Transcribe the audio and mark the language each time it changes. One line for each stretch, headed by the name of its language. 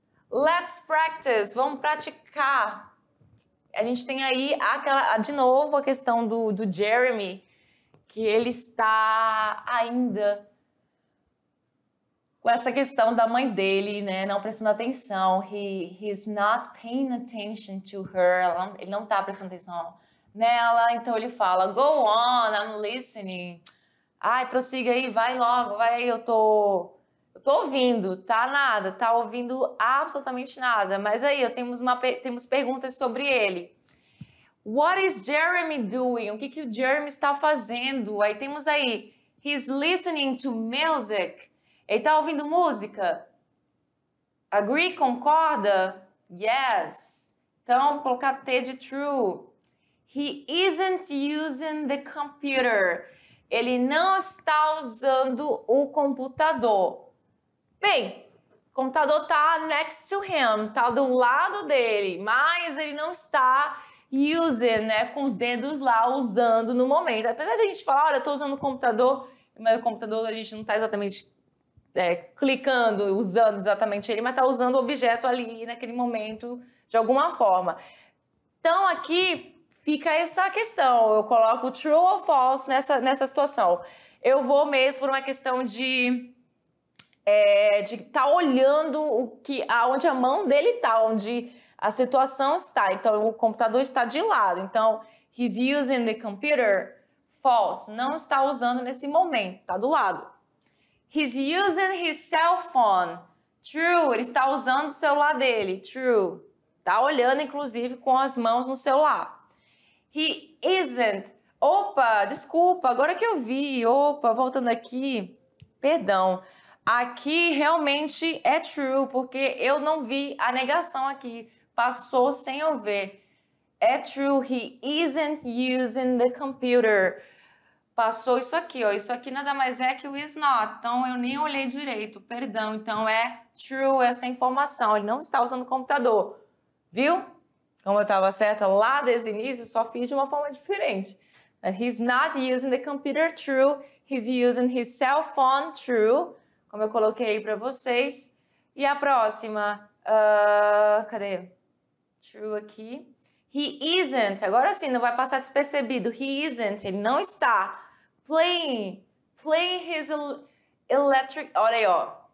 English: Let's practice.
Portuguese: Vamos praticar. A gente tem aí, de novo, a questão do Jeremy, que ele está ainda com essa questão da mãe dele, né, não prestando atenção.
English: He's not paying attention to her.
Portuguese: Ele não está prestando atenção nela, então ele fala,
English: go on, I'm listening.
Portuguese: Ai, prossiga aí, vai logo, vai aí, eu tô ouvindo, tá ouvindo absolutamente nada. Mas aí, temos perguntas sobre ele.
English: What is Jeremy doing?
Portuguese: O que o Jeremy está fazendo? Aí temos aí,
English: he's listening to music.
Portuguese: Ele está ouvindo música? Agree, concorda? Yes. Então, vou colocar T de true.
English: He isn't using the computer.
Portuguese: Ele não está usando o computador. Bem, o computador está
English: next to him,
Portuguese: está do lado dele, mas ele não está using, né, com os dedos lá, usando no momento. Apesar de a gente falar, olha, eu estou usando o computador, mas o computador a gente não está exatamente clicando, usando exatamente ele, mas está usando o objeto ali naquele momento, de alguma forma. Então, aqui fica essa questão, eu coloco true ou false nessa situação. Eu vou mesmo por uma questão de estar olhando aonde a mão dele está, onde a situação está. Então, o computador está de lado. Então,
English: he's using the computer. False.
Portuguese: Não está usando nesse momento. Está do lado.
English: He's using his cell phone. True.
Portuguese: Ele está usando o celular dele. True. Está olhando, inclusive, com as mãos no celular.
English: He isn't.
Portuguese: Opa, desculpa. Agora que eu vi. Opa, voltando aqui. Perdão. Aqui realmente é true, porque eu não vi a negação aqui. Passou sem eu ver. É true,
English: he isn't using the computer.
Portuguese: passou isso aqui, ó. Isso aqui nada mais é que o is not. Então, eu nem olhei direito, perdão. Então, é true essa informação. Ele não está usando o computador. Viu? Como eu estava certa lá desde o início, só fiz de uma forma diferente.
English: He's not using the computer, true. He's using his cell phone, true.
Portuguese: Como eu coloquei aí para vocês. E a próxima, cadê? True aqui.
English: He isn't,
Portuguese: agora sim, não vai passar despercebido. He isn't, ele não está
English: playing his electric,
Portuguese: olha aí, ó.